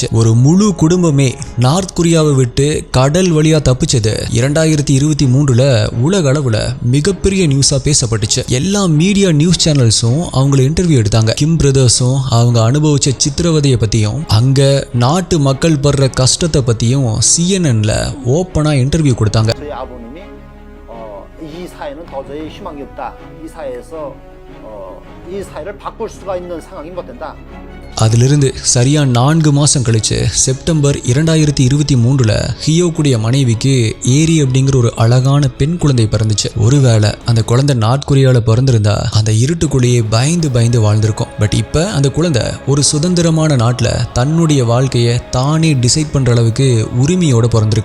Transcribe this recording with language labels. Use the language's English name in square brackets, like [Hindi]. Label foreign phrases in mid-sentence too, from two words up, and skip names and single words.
[Tamil] ஒரு முழு குடும்பமே நார்த் கொரியாவை விட்டு கடல் வழியா தப்பிச்சது 2023 உலக அளவுல மிகப்பெரிய நியூஸா பேசப்பட்டுச்சு. எல்லா [English] media news channels [Tamil] அவங்களை இன்டர்வியூ எடுத்தாங்க. கிம் பிரதர்ஸும் அவங்க அனுபவிச்ச சித்திரவதையை பத்தியும் அங்க நாட்டு மக்கள் படுற கஷ்டத்தை பத்தியும் CNN [English] openly interview [Tamil] கொடுத்தாங்க. [Korean] 저희 아버님이 이 사회는 도저히 희망이 없다. 이 사회에서 이 사회를 바꿀 수가 있는 상황이 못 된다. [Tamil] அதிலிருந்து சரியா 4 மாசம் கழிச்சு செப்டம்பர் 2023 ஹியோக்குடைய மனைவிக்கு ஏரி அப்படிங்கிற ஒரு அழகான பெண் குழந்தை பிறந்துச்சு. ஒருவேளை அந்த குழந்தை நார்த் கொரியால பிறந்திருந்தா அந்த இருட்டுக்குள்ளேயே பயந்து பயந்து வாழ்ந்திருக்கும். பட் இப்ப அந்த குழந்தை ஒரு சுதந்திரமான நாட்டுல தன்னுடைய வாழ்க்கையை தானே டிசைட் பண்ற அளவுக்கு உரிமையோட பிறந்திருக்கு.